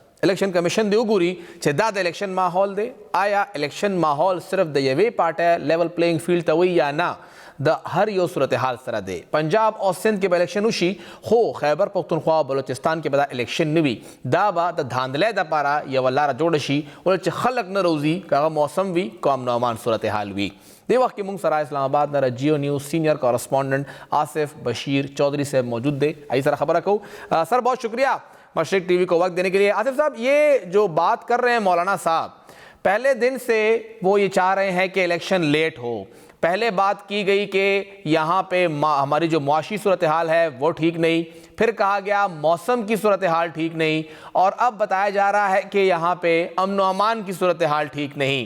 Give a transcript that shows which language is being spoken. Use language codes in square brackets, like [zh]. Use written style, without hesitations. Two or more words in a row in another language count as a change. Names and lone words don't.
[ps] الیکشن کمیشن دی وګوري چې دا د الیکشن ماحول دی آیا الیکشن ماحول صرف د یوې پارټۍ [en] level playing field [ps] ته وایي یا نه د هر یو صورتحال سره دی. پنجاب او سندھ کې به الیکشن وشي خو خیبر پختونخوا او بلوچستان کې به دا الیکشن نه وي دا به د دھاندلی دپاره یوه لاره جوړه شي ولې چې خلک نه روځي که هغه موسم وي که امن و امان صورتحال وي. دې وخت کې موږ سره اسلام آباد نه جیو نیوز [en] senior correspondent [ps] آصف بشیر چودھری صاحب موجود دے آئی سر خبر رکھو. [ur] سر بہت شکریہ مشرق ٹی وی کو وقت دینے کے لیے. آصف صاحب یہ جو بات کر رہے ہیں مولانا صاحب پہلے دن سے وہ یہ چاہ رہے ہیں کہ [en] election late [ur] ہو پہلے بات کی گئی کہ یہاں پہ ہماری جو معاشی صورتحال ہے وہ ٹھیک نہیں پھر کہا گیا موسم کی صورتحال ٹھیک نہیں اور اب بتایا جا رہا ہے کہ یہاں پہ امن و امان کی صورتحال ٹھیک نہیں.